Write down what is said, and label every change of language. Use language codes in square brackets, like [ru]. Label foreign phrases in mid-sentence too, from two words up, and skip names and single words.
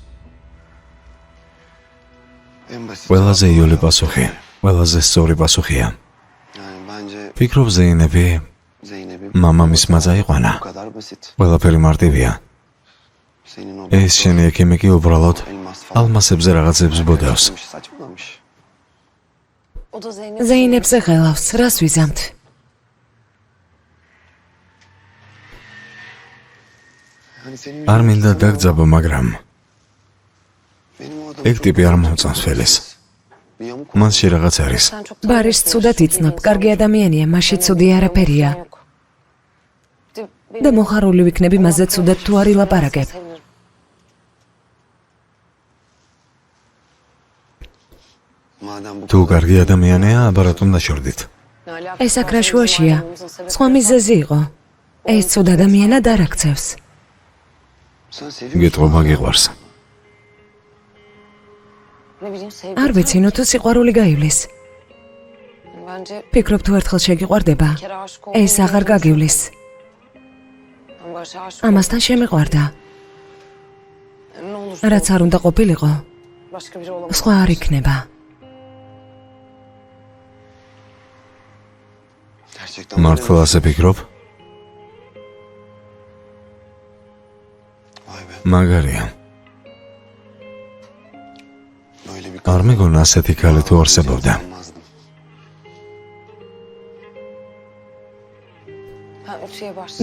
[tr] En basit. [ka] ყველაზე იოლი პასუხი, ყველაზე სწორი პასუხია. [tr] Yani bence [ka] ფიქრობ ზეინები [tr] Zeynep'in [ka] მამამისმა წაიყვანა. [tr] bu kadar basit. [ka] ყველაფერი მარტივია. [tr] Senin o [ka] ეს შენი ექიმი კი უბრალოდ [tr] elmas falan [ka] ალმასებზე რაღაცებს ბოდავს. [tr] saçmalamış. O da Zeynep. [ka] ზეინებზე ღელავს, რას ვიზამთ? [tr] Yani senin [ka] არ მინდა დაგძაბო, მაგრამ [tr] benim o adamı [ka] ეგ [tr] çok [ka] ტიპი არ [tr] güzel [ka] მომწონს feles. [tr] bir yamuk [ka] მასში რაღაც არის. [tr] Sen çok [ka] ბარის ცუდად იცნობ, კარგი ადამიანია, მასში ცუდი არაფერია. და მოხარული ვიქნები მასზე ცუდად თუ არ ილაპარაკებ. [tr] madem bu [ka] თუ კარგი ადამიანია, აბარატ უნდა შორდით. ეს აქ რა შუაშია? სხვა მიზეზი იყო. ეს ცუდ ადამიანად არ აქცევს. [tr] sen seviyorsun. [ka] გეტყობა გიყვარს. [tr] Ne bileyim sevgi. [ka] არ ვიცი, ნუ თუ სიყვარული გაივლის. [tr] Bence [ka] ფიქრობ თუ ერთხელ შეგიყვარდება, [tr] bir kere aşık oldum. [ka] ეს აღარ გაგივლის. [tr] Ben Barış'a aşık [ka] ამასთან შემიყვარდა. [tr] oldum. Ne olursa [ka] რაც არ უნდა ყოფილიყო, [tr] başka biri olamaz. [ka] სხვა არ იქნება. [tr] Gerçekten [ka] მართლა ასე ფიქრობ? [tr] Vay be. [ka] მაგარია. [tr] Böyle bir [ka] არ მეგონა ასეთი ქალი თუ არსებობდა. [tr] Olmazdım. Ben ütüye başladım.